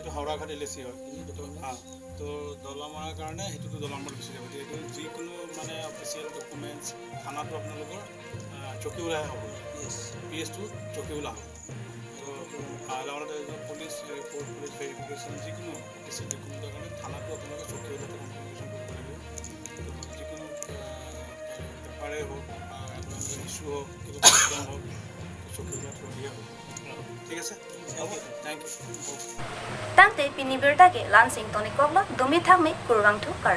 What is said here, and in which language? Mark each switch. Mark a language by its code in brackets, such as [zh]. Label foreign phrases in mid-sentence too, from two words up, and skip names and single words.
[as] সেইটো হাওৰাঘাট LAC হয় তো দলামৰাৰ কাৰণে সেইটোতো দলামৰা গুচি যাব এইটো যিকোনো মানে [en] official documents [as] থানাটো আপোনালোকৰ Chokihola হ'ব PS টো Chokihola হ'ব লগতে [en] police report police verification [as] যিকোনো [en] official document [as] কাৰণে থানাটো আপোনালোকে Chokihola কনফাৰ্মেশ্যন কৰিব লাগিব যিকোনো পেপাৰে হওক বা আপোনালোকৰ ইছ্যু হওক কিবা প্ৰব্লেম হওক Chokihola থ্ৰু দিয়া হ'ব ঠিক আছে [en] thank you [mjw] tangte pinibirta ke lansing tonikogla domi thangme kurwang thu kar